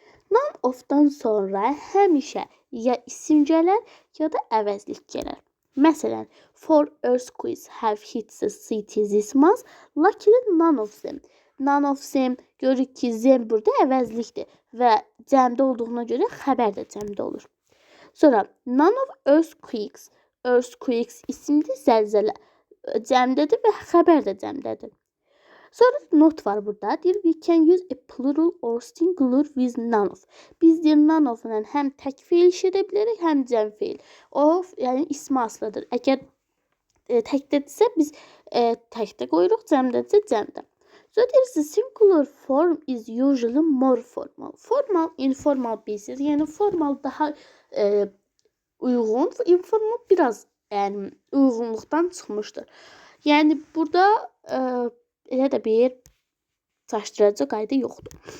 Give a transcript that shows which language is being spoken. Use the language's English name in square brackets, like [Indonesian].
[Azerbaijani] None of-dan sonra həmişə ya isim gələr, ya da əvəzlik gələr. Məsələn, [English] 4 earthquakes have hit the city this month. Luckily none of them. [Azerbaijani] None of them görürük ki, them burada əvəzlikdir və cəmdə olduğuna görə xəbər də cəmdə olur. Sonra none of earthquakes. Earthquakes isimdir, zəlzələ cəmdədir və xəbər də cəmdədir. Sonra not var burada. Deyir, [English] we can use a plural or singular with none of. [Azerbaijani] Biz deyir none of-la həm tək feil iş edə bilərik, həm cəm feil. Of, yəni ismi aslıdır. Əgər təkdədirsə biz təkdə qoyuruq, cəmdədirsə cəmdə. [English] So [Azerbaijani] deyir, [English] the singular form is usually more formal. Formal, informal basis. [Azerbaijani] Yəni formal daha uyğun, informal biraz yəni uyğunluqdan çıxmışdır. Yəni burada elə də bir çaşdırıcı qayda yoxdur.